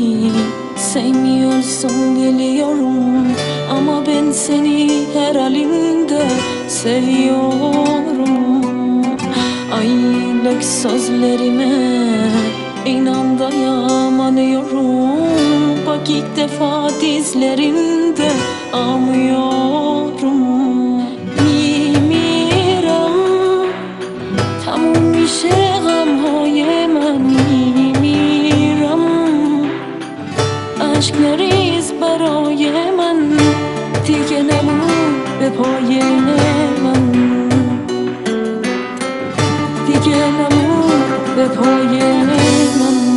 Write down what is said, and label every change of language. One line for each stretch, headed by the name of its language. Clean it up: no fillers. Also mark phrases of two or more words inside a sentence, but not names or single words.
Turkish: sevmiyorsun biliyorum, ama ben seni her halinde seviyorum. Aylık sözlerime inan dayanamıyorum. Bak ilk defa dizlerinde ağlıyorum.
Persian: میمیرم تموم میشه غمهای من، میمیرم اشک نریز برای من، دیگه نمون به پای من، دیگه نمون به پای من.